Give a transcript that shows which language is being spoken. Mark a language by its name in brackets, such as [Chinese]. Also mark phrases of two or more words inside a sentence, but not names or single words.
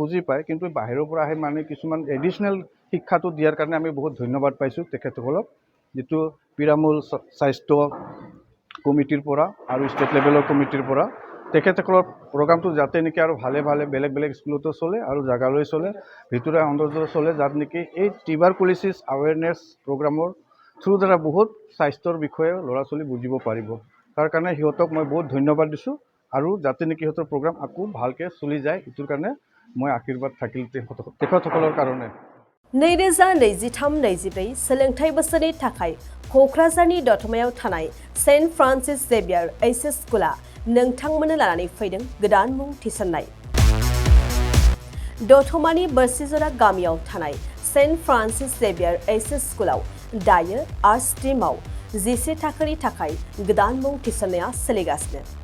[Assamese] বুজি পায়, কিন্তু বাহিৰৰ পৰা আহি মানে কিছুমান এডিশ্যনেল শিক্ষাটো দিয়াৰ কাৰণে আমি বহুত ধন্যবাদ পাইছোঁ তেখেতসকলক, যিটো পিৰামল স্বাস্থ্য কমিটিৰ পৰা আৰু [English] state level [Assamese] কমিটিৰ পৰা তেখেতসকলৰ প্ৰগ্ৰামটো যাতে নেকি আৰু ভালে বেলেগ স্কুলতো চলে আৰু জেগালৈ চলে, ভিতৰুৱা অঞ্চলতো চলে, যাত নেকি এই [English] tuberculosis awareness program through [Assamese] দ্বাৰা বহুত স্বাস্থ্যৰ বিষয়ে ল'ৰা ছোৱালী বুজিব পাৰিব। তাৰ কাৰণে সিহঁতক মই বহুত ধন্যবাদ দিছোঁ আৰু যাতে নেকি সিহঁতৰ প্ৰগ্ৰাম আকৌ ভালকৈ চলি যায়, এইটোৰ কাৰণে মই আশীৰ্বাদ থাকিল তেখেতসকলৰ কাৰণে। [Bodo] 2023-24 सोलोंथाइ बोसोरनि थाखाय क'क्राझारनि दतमायाव थानाय सेन्ट फ्रान्सिस जेभियार HS स्कुला नोंथांमोननो लानानै फैदों गोदान मुं थिसननाय। दतमानि बोरसिजरा गामियाव थानाय सेन्ट फ्रान्सिस जेभियार HS स्कुलाव दायो [English] arts stream [Bodo] 11 थाखोनि थाखाय गोदान मुं थिसननाया सोलिगासिनो।